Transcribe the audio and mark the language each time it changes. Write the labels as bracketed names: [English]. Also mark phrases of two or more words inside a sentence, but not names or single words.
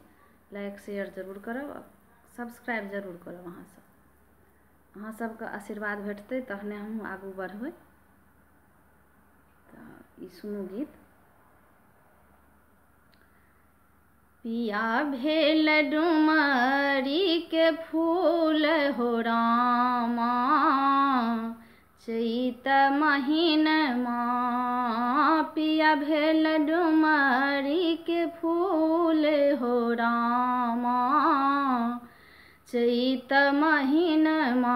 [Maithili] लाइक शेयर जरूर करब, सब्सक्राइब जरूर करब। अहाँ सबके आशीर्वाद भेटतै तहने हम आगू बढ़बै। तऽ ई सुनू गीत। पिया भेल डुमरी के फूल हो रामा, चैत महीनमा। पिया भेल डुमरी के फूल हो रामा, चैत महीनमा।